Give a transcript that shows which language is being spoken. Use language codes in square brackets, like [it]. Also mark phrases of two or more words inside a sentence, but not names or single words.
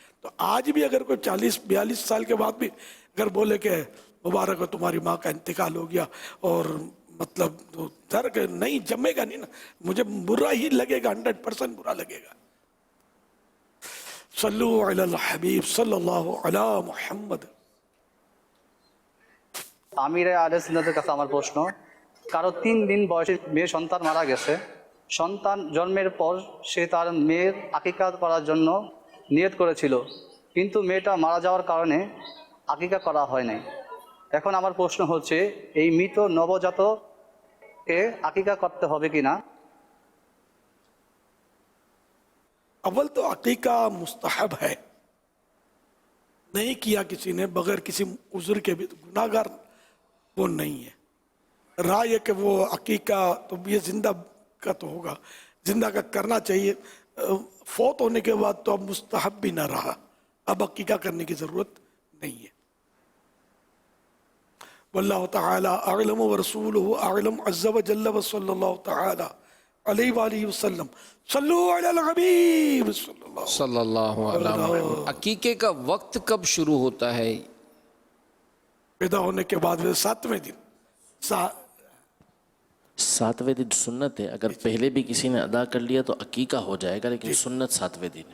[ur] تو آج بھی اگر کوئی 40-42 سال کے بعد بھی اگر بولے کہ مبارک ہو تمہاری ماں کا انتقال ہو گیا اور مطلب درد نہیں جمے گا نہیں نا, مجھے برا ہی لگے گا, 100% برا لگے گا. [ar] صلو علی الحبیب صلی اللہ علی محمد. [bn] আমিরে আহলে সুন্নাতের কাছে আমার প্রশ্ন, কারো 3 দিন বয়সী মেয়ে সন্তান মারা গেছে, সন্তান জন্মের পর সে তার মেয়ের আকিকা করার জন্য নিয়ত করেছিল কিন্তু মেয়েটা মারা যাওয়ার কারণে আকিকা করা হয় নাই. এখন আমার প্রশ্ন হচ্ছে এই মৃত নবজাতকে আকিকা করতে হবে কিনা? [ur] اول تو عقیقہ مستحب ہے, نہیں کیا کسی نے بغیر کسی عذر کے بھی گناہگار وہ نہیں ہے. رائے ہے کہ وہ عقیقہ تو یہ زندہ کا تو ہوگا, زندہ کا کرنا چاہیے. فوت ہونے کے بعد تو اب مستحب بھی نہ رہا, اب عقیقہ کرنے کی ضرورت نہیں ہے. [ar] واللہ تعالی اعلم ورسولہ اعلم عز وجل وصلی اللہ تعالی علیہ وآلہ وسلم. صلو علی الحبیب صلی اللہ علیہ وسلم. [ur] عقیقے کا وقت کب شروع ہوتا ہے؟ پیدا ہونے کے بعد 7ویں دن. 7ویں دن سنت ہے, اگر پہلے بھی کسی نے ادا کر لیا تو عقیقہ ہو جائے گا, لیکن سنت 7ویں دن ہے.